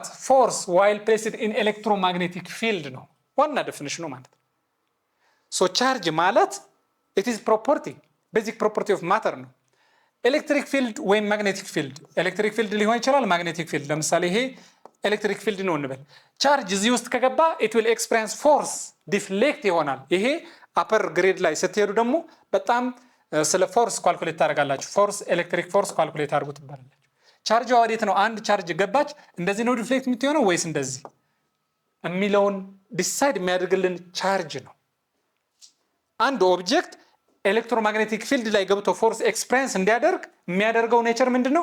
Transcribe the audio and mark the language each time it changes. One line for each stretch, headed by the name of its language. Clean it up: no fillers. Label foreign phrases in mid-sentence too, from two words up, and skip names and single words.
English: force while placed in electromagnetic field
Amharic: ነው ዋና ዴፊኒሽኑ ማለት ነው።
English: so charge
Amharic: ማለት
English: it is basic property of matter
Amharic: ነው።
English: electric field
Amharic: ወይም
English: magnetic field፣ electric field
Amharic: ሊሆን ይችላል
English: magnetic field።
Amharic: ለምሳሌ ይሄ
English: electric field
Amharic: ነው እንበል። ቻርጅ እዚህ ውስጥ ከገባ
English: it will experience force
Amharic: ዲፍሌክት ይሆናል። ይሄ
English: upper grade
Amharic: ላይ ስትሄዱ ደግሞ በጣም ስለ
English: force calculate
Amharic: ታደርጋላችሁ።
English: force electric force calculate
Amharic: አድርጉ ትባላላችሁ። ቻርጅ ወዴት ነው? አንድ ቻርጅ ገባች እንደዚህ ነው ዲፍሌክት የምትሆነው ወይስ እንደዚህ? የሚለውን ዲሳይድ የሚያደርግልን ቻርጅ ነው። አንድ ኦብጀክት
English: electromagnetic field
Amharic: ላይ ገብቶ
English: force experience
Amharic: እንዲያደርግ የሚያደርገው ኔቸር ምንድነው?